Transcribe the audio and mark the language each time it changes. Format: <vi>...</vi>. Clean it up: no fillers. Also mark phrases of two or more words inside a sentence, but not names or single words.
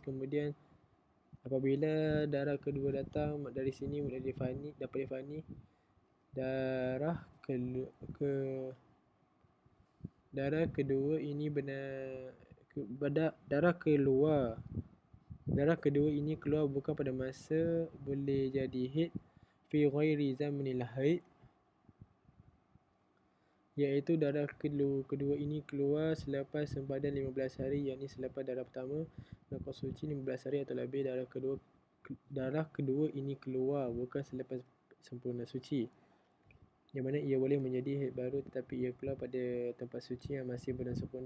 <ms>Kemudian apabila darah kedua datang dari sini dapat difahami darah kedua ini keluar bukan pada masa boleh jadi haid</ms> <ar>في غير زمن الحيض,</ar> <ms>iaitu darah kedua ini keluar selepas sempadan 15 hari, yakni selepas darah pertama nakok suci 15 hari atau lebih. Darah kedua ini keluar bukan selepas sempurna suci, yang mana ia boleh menjadi haid baru tetapi ia keluar pada tempat suci yang masih belum sempurna.</ms>